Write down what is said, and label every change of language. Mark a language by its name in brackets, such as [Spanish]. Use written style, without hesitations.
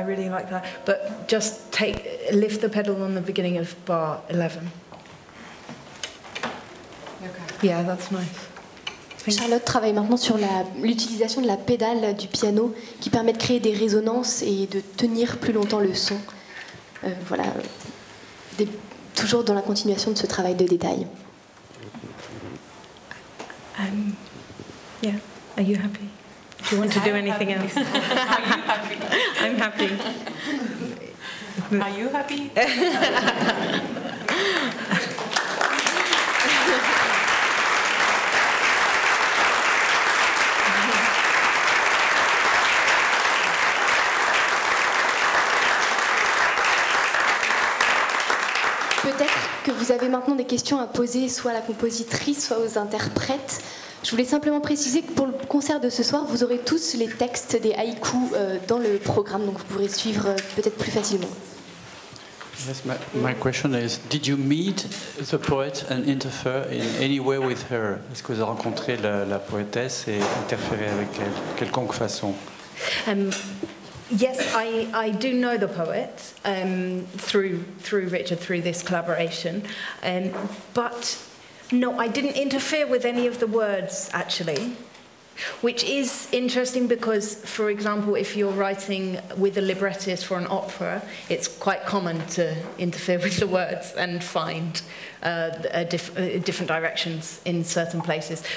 [English] Like that, but just lift the pedal on the beginning of bar 11. Okay. Yeah, that's nice. [French] Charlotte travaille maintenant sur l'utilisation de la pédale du piano qui permet de créer des résonances et de tenir plus longtemps le son. Voilà, toujours dans la continuation de ce travail de détail. [English] Yeah, are you happy? Do you want to do anything else? Are you happy? I'm happy. Are you happy? [French] Peut-être que vous avez maintenant des questions à poser soit à la compositrice, soit aux interprètes. Je voulais simplement préciser que pour le concert de ce soir, vous aurez tous les textes des haïkus dans le programme, donc vous pourrez suivre peut-être plus facilement. [English] Yes, my question is, did you meet the poet and interfere in any way with her? [French] Est-ce que vous avez rencontré la poétesse et interféré avec elle, quelconque façon? [English] Yes, I do know the poet through Richard, through this collaboration, but no, I didn't interfere with any of the words, actually, which is interesting because, for example, if you're writing with a librettist for an opera, it's quite common to interfere with the words and find different directions in certain places.